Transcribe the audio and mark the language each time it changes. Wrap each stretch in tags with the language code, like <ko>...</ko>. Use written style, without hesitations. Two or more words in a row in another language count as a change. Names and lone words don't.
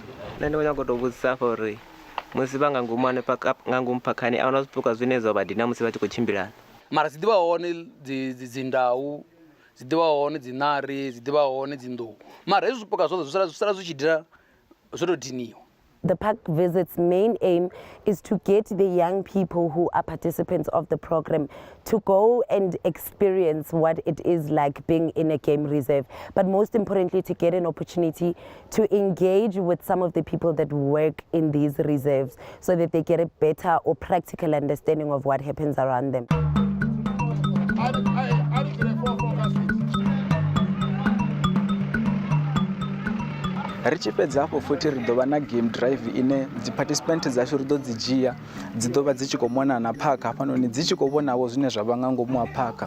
<ve>Nṋe ndi khou nyaga u tou vhudzisa hafha uri musi vha nga ngomu hanefha nga ngomu phakhani a hu na zwipuka zwine zwa vha dina musi vha tshi khou tshimbilana. Mara dzi ḓivha hone dzi ndau, dzi ḓivha hone dzi ṋari, dzi ḓivha hone dzi nḓuhu, mara hezwi zwipuka zwoṱhe zwi sala zwi tshi dina zwo tou diniwa.</ve> <en>The park visit's main aim is to get the young people who are participants of the program to go and experience what it is like being in a game reserve, but most importantly to get an opportunity to engage with some of the people that work in these reserves so that they get a better or practical understanding of what happens around them.</en> <ve>Ri tshi fhedza hafho futhi ri ḓo vha na</ve> <en>game drive</en> <ve>ine dzi participants dzashu ri ḓo dzi dzhia dzi ḓo vha dzi tshi khou mona na park hafhanoni dzi tshi khou vhonawo zwine zwa vha nga ngomu ha park.</ve>